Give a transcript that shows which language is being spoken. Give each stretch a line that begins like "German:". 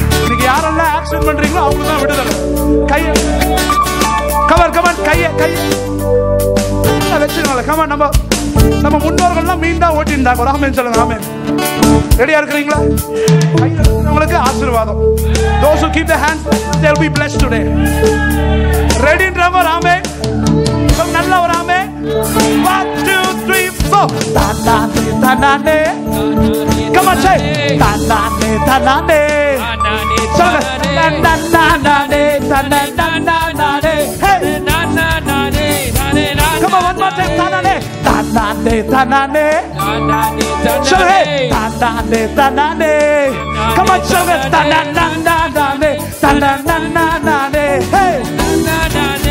Tamil: நீங்க யாரெல்லாம் ஆக்சன் பண்றீங்களோ அவங்க தான் விடுதலை. கையை கவர் கவர் கையை வச்சுக்கோங்க. கவர் நம்ம முன்னோர்கள்லாம் மீன் தான் ஓட்டிருந்தாங்க ஒரு ஆமென் சொல்லுங்க. ஆமென். ரெடியா இருக்கிறீங்களா? உங்களுக்கு ஆசீர்வாதம்.
English: Those who keep their hands they'll be blessed today. Ready drummer ஆமென்.
Tamil: நல்ல ஒரு ஆமென். 1 2 3 4 தானானே தானானே
English: come on say தானானே தானானே
Tamil: சொல்லுங்க தானானே தானானே
English: hey come on one more time தானானே தானானே தானானே சொல்லுங்க தானானே தானானே come on சொல்லுங்க தானானே தானானே hey சொல்லுங்க